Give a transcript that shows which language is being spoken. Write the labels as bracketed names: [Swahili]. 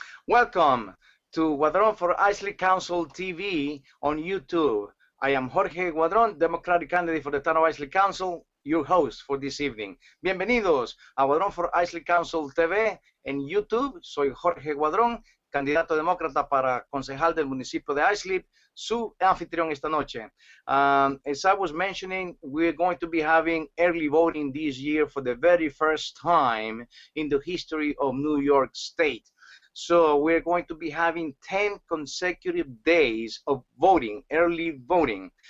[English] Welcome to Guadron for Islip Council TV on YouTube. I am Jorge Guadron, Democratic candidate for the town of Islip Council, your host for this evening. [Spanish] Bienvenidos a Guadron for Islip Council TV en YouTube. Soy Jorge Guadron, candidato demócrata para concejal del municipio de Islip, su anfitrión esta noche. [English] As I was mentioning, we're going to be having early voting this year for the very first time in the history of New York State. So we're going to be having 10 consecutive days of voting, early voting.